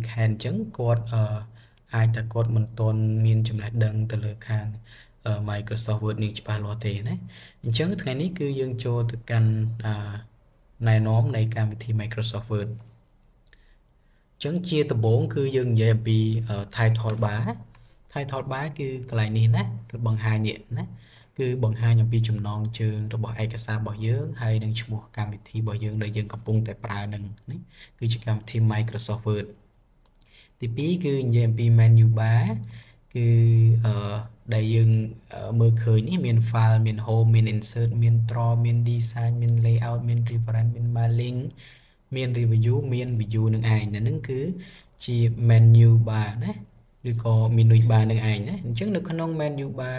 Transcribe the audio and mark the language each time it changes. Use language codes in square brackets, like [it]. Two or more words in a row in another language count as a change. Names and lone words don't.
[km] ខេត្តអញ្ចឹងគាត់អាចថាគាត់មិនទាន់មានចំណេះដឹងទៅលើខាង Microsoft Word នេះច្បាស់លាស់ទេណាអញ្ចឹងថ្ងៃនេះគឺយើងចូលទៅកាន់ណែនាំនៃកម្មវិធី Microsoft Word អញ្ចឹងជាដំបូងគឺយើងនិយាយអំពី [en] title bar title bar [km] គឺកន្លែងនេះណាគឺបង្ហាញនេះណាគឺបង្ហាញអំពីចំណងជើងរបស់ឯកសាររបស់យើងហើយនឹងឈ្មោះកម្មវិធីរបស់យើងដែលយើងកំពុង តែប្រើនឹងនេះគឺជាកម្មវិធី Microsoft Word ទី2គឺនិយាយអំពី [en] menu bar [km] គឺដែលយើងមើលឃើញនេះមាន file មាន home មាន insert មាន draw មាន design មាន layout មាន reference មាន mailing មាន review មាន view នឹងឯងហ្នឹងគឺជា [en] menu bar [km] ណាឬក៏ [en] menu bar [km] នឹងឯងណាអញ្ចឹងនៅក្នុង [en] menu bar